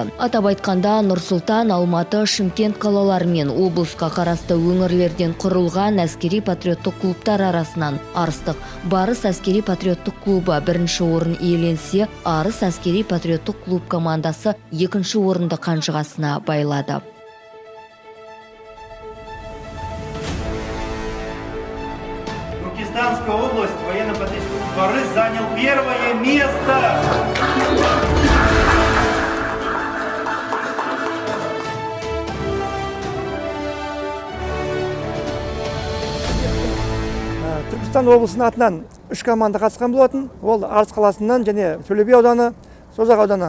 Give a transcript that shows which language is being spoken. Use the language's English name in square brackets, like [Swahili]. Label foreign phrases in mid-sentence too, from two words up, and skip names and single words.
[Kazakh] Атап айтқанда Нұр-Сұлтан, Алматы, Шымкент қалалары мен облысқа қарасты өңірлерден құрылған әскери патриоттық клубтар арасынан Арыстық Барыс әскери патриоттық клубы бірінші орын иеленсе, Арыс әскери патриоттық клуб командасы екінші орынды қанжығасына байлады. [Russian] Туркестанская область, военно-патриотический клуб Барыс занял первое место. [Kazakh] Түркістан облысының атынан 3 команда қатысқан болатын. Ол Арыс қаласынан және Төле би ауданы, Созақ ауданы.